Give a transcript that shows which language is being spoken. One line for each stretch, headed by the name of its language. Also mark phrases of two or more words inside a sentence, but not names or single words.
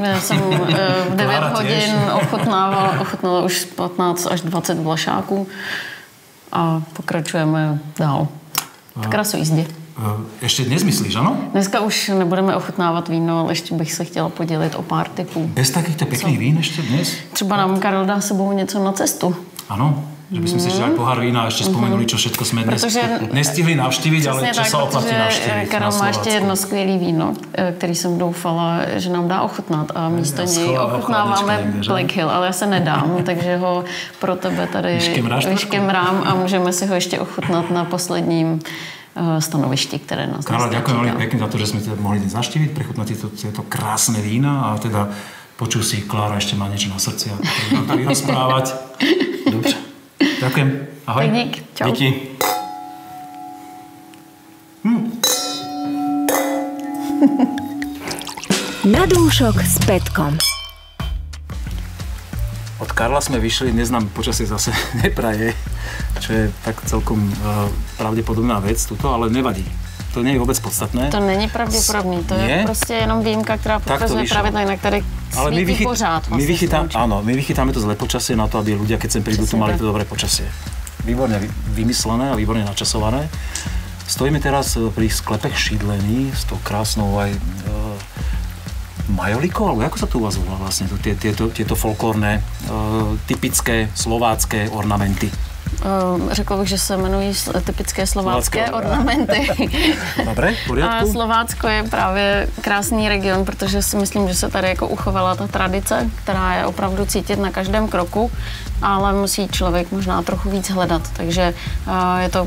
Czech: Já jsem v 9 hodin ochutnala už 15 až 20 vlašáků a pokračujeme dál. V krasojízdě. Ještě dnes myslíš, ano? Dneska už nebudeme ochutnávat víno, ale ještě bych se chtěla podělit o pár typů.
Slovak: Bez takýchto pekných vín
Czech: ještě dnes? Třeba nám Karel dá sebou něco na cestu. Ano.
Slovak: Že by sme si dali pohár vína a ešte spomenuli, čo všetko sme dnes nestihli navštíviť, ale čo sa oplatí navštíviť.
Czech: Karel má ještě jedno skvělý víno, který jsem doufala, že nám dá ochutnat a místo něj ochutnáváme Black Hill, ale já se nedám, takže ho pro tebe tady vyškemrám a můžeme si ho ještě ochutnat na posledním stanovišti, které nás
Slovak: Karla, ďakujem veľmi pekne za to, že sme teda mohli dnes navštíviť, prechutnať tieto krásne vína a teda počul si, Klára ešte má niečo na srdci a treba to vyrozprávať. Dobře. Ďakujem. Ahoj.
Czech: Tak dík. Čau. Díky.
Slovak: Na dúšok s Petkom. Od Karla sme vyšli, dnes nám počasie zase nepraje, čo je tak celkom pravdepodobná vec tuto, ale nevadí. To nie je vôbec podstatné.
Czech: To není pravděpodobný, to je prostě jenom výjimka, která potvrzuje pravidla, jinak tady svítí pořád.
Slovak: My vychytáme to zlé počasie na to, aby ľudia, keď sem prídu, tu mali to dobré počasie. Výborne vymyslené a výborne načasované. Stojíme teraz pri sklepech Šídlení s tou krásnou aj majoliko, alebo ako sa to u vás volá vlastne, tieto folklórne, typické slovácké ornamenty?
Czech: Řekla bych, že se jmenují typické slovácké ornamenty.
Slovak: Dobre, v poriadku.
Czech: A Slovácko je právě krásný region, protože si myslím, že se tady jako uchovala ta tradice, která je opravdu cítit na každém kroku, ale musí člověk možná trochu víc hledat, takže je to